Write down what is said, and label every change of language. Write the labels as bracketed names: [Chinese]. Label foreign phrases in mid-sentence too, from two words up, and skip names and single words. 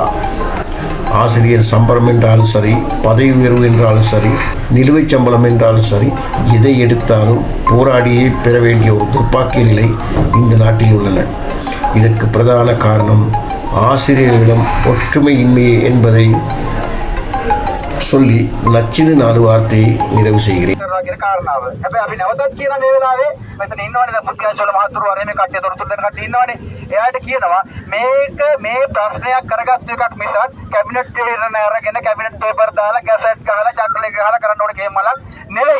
[Tamil] ஆசிரியர் சம்பளம் என்றாலும் சரி, பதவி உயர்வு என்றாலும் சரி, நிலுவைச் சம்பளம் என்றாலும் சரி, எதை எடுத்தாலும் போராடியே பெற வேண்டிய ஒரு துர்ப்பாக்கிய நிலை இந்த நாட்டில் உள்ளன. இதற்கு பிரதான காரணம் ஆசிரியர்களிடம் ஒற்றுமையின்மையே என்பதை சொல்லி நச்சின்னு 4 வார்த்தையை நிறைவு செய்கிறேன். [Sinhala] කාරණාව. හැබැයි අපි නැවතත් කියන මේ වෙලාවේ මෙතන ඉන්නවනේ දැන් මුත්‍යාචල මහතුරු වරේ මේ කට්ටිය තොරතුරු දෙන කට්ටිය ඉන්නවනේ. එයාට කියනවා මේක මේ ප්‍රශ්නයක් කරගත්තු එකක් මිසක් කැබිනට් තීරණ අරගෙන [English] cabinet paper [Sinhala] දාලා ගැසට් ගහලා චක්‍රලේ ගහලා කරන්න ඕන ගේම් වලක් නෙවෙයි.